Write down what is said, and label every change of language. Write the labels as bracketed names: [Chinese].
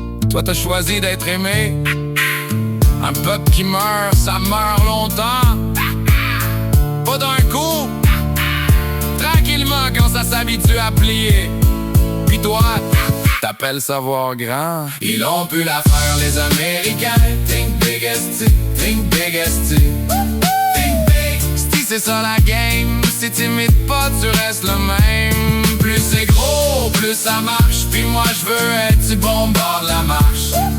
[French] Toi t'as choisi d'être aimé. Un peuple qui meurt, ça meurt longtemps. Pas d'un coup, tranquillement quand ça s'habitue à plier. Pis toi, t'appelles savoir grand. Ils ont pu la faire les Américains. [English] Think big ST, think big ST. Think big, [French] c'est ça la game. Si t'imites pas, tu restes le même. Plus c'est gros, plus ça marche. Puis moi je veux être du bon bord de la marche.